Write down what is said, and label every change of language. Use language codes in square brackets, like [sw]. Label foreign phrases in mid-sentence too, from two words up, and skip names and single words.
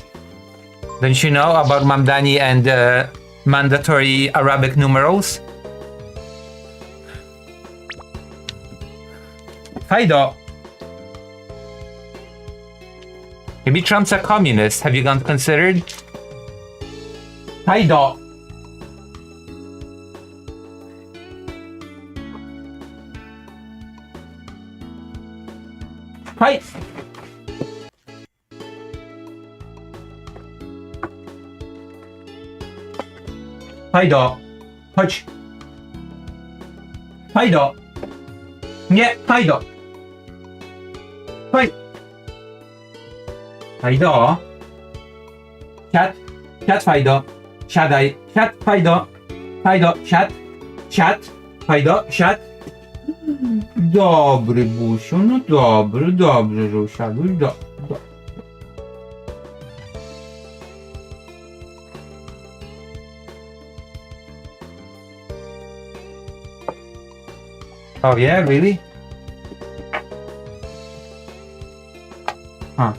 [en] Don't you know about Mamdani and mandatory Arabic numerals? Faido. Maybe Trump's a communist. Have you considered? Faido. Hi. [pl] Faido. Chodź. Faido. Nie, Faido. Chodź. Faido. Siad. Siad, Faido. Siadaj. Siad, Faido. Faido, siad. Siad. Faido, siad. Dobry, Busiu, no dobrze, że usiadłeś, [en] Oh yeah, really? Huh.